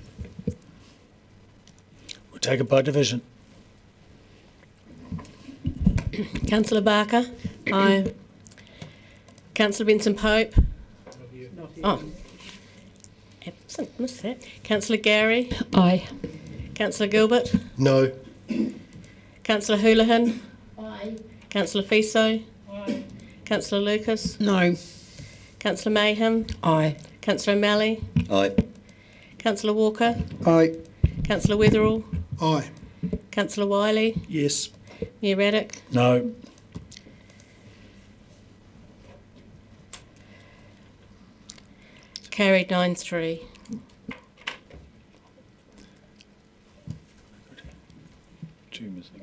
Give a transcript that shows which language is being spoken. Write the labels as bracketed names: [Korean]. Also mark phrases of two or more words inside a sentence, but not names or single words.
[English] We'll take it by division. Councillor Barker? Aye. Councillor Benson-Pope? Oh. Absent, missed that. Councillor Gary? Aye. Councillor Gilbert? No. Councillor Houlihan? Aye. Councillor Fiso? Aye. Councillor Lucas? No. Councillor Mayhem? Aye. Councillor O'Malley? Aye. Councillor Walker? Aye. Councillor Weatherall? Aye. Councillor Wiley? Yes. Mayor Raddick? No. Carried 9-3. Two missing.